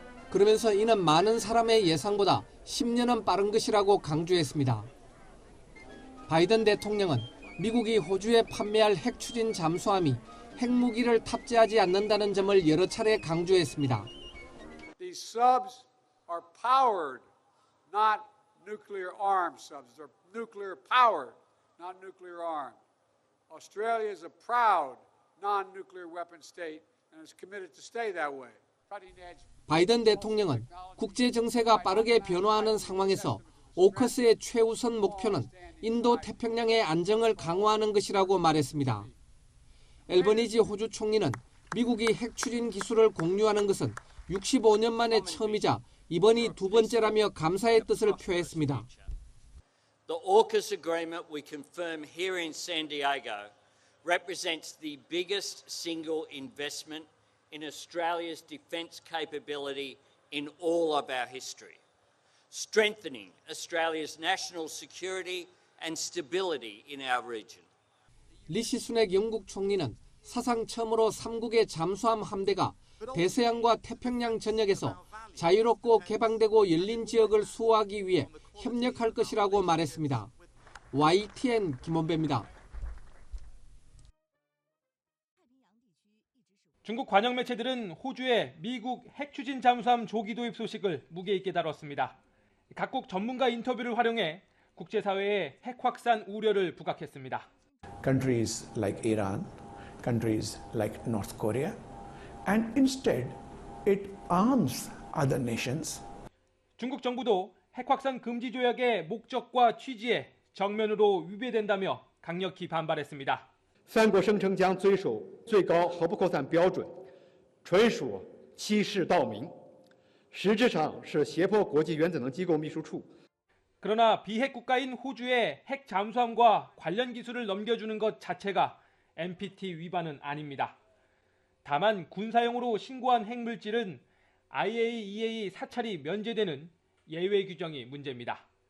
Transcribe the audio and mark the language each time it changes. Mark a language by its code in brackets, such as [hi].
[ko] 그러면서 이는 많은 사람의 예상보다 10년은 빠른 것이라고 강조했습니다. 바이든 대통령은 미국이 호주에 판매할 핵 추진 잠수함이 핵무기를 탑재하지 않는다는 점을 여러 차례 강조했습니다. [en] These subs are powered, not nuclear armed subs. They're nuclear powered, not nuclear armed. Australia is a proud non-nuclear weapon state and is committed to stay that way. [ko] 바이든 대통령은 국제 정세가 빠르게 변화하는 상황에서 오커스의 최우선 목표는 인도 태평양의 안정을 강화하는 것이라고 말했습니다. 앨버니지 호주 총리는 미국이 핵 추진 기술을 공유하는 것은 65년 만에 처음이자 이번이 두 번째라며 감사의 뜻을 표했습니다. [en] The AUKUS agreement we confirm here in San Diego represents the biggest single investment in Australia's defence capability in all of our history, strengthening Australia's national security and stability in our region. [ko] 리시 수넥 영국 총리는 사상 처음으로 3국의 잠수함 함대가 대서양과 태평양 전역에서 자유롭고 개방되고 열린 지역을 수호하기 위해 협력할 것이라고 말했습니다. YTN 김원배입니다. 중국 관영 매체들은 호주의 미국 핵 추진 잠수함 조기 도입 소식을 무게 있게 다뤘습니다. 각국 전문가 인터뷰를 활용해 국제사회의 핵 확산 우려를 부각했습니다. [en] Countries like Iran, countries like North Korea, and instead it arms other nations. [ko] 중국 정부도 핵 확산 금지 조약의 목적과 취지에 정면으로 위배된다며 강력히 반발했습니다. [zh] 三国声称将遵守最高核不扩散标准，纯属欺世盗名，实质上是胁迫国际原子能机构秘书处。 [ko] 그러나 비핵 국가인 호주에 핵 잠수함과 관련 기술을 넘겨주는 것 자체가 NPT 위반은 아닙니다. 다만 군사용으로 신고한 핵물질은 IAEA 사찰이 면제되는 예외 규정이 문제입니다.